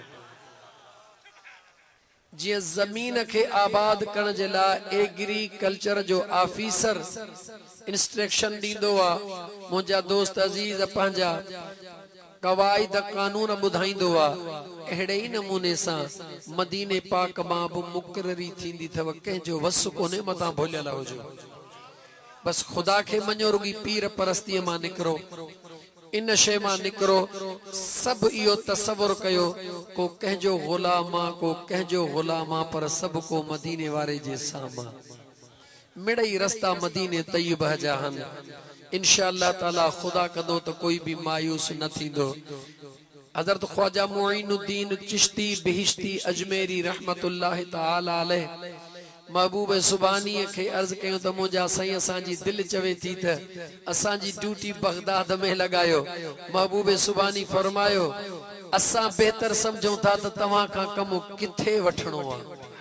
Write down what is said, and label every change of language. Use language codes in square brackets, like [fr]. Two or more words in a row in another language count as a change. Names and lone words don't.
[sd] जीअं ज़मीन खे आबाद करण जे लाइ एग्रीकल्चर जो ऑफिसर इंस्ट्रक्शन ॾींदो आहे, मुंहिंजा दोस्त अज़ीज़ पंहिंजा क़वाइद कानून ॿुधाईंदो आहे, अहिड़े ई नमूने सां मदीने पाक मां बि मुक़ररी थींदी अथव। कंहिंजो वस कोन्हे मथां भुलियल हुजो, बस ख़ुदा खे मञो, रुगी पीर परस्तीअ मां निकिरो। इन शे मां निकरो सब इहो तसव्वुर कयो को कंहिंजो गुलाम आ को कंहिंजो गुलाम आ पर सब को मदीने वारे जे साम्हूं मिड़ई रस्ता मदीने तय्यबा जा हन इंशाअल्लाह ताला खुदा कंदो तो कोई भी मायूस न थींदो हज़रत ख्वाजा मुईनुद्दीन चिश्ती बिहिश्ती अजमेरी [ar] رحمة الله تعالى عليه [sd] महबूब सुबानी के अर्ज कयो त मुंहिंजा साईं असांजी दिल चवे थी त असांजी ड्यूटी बगदाद में लगायो महबूब सुबानी फरमायो असां बेहतर समझूं था त तव्हां खां कम किथे वठणो आहे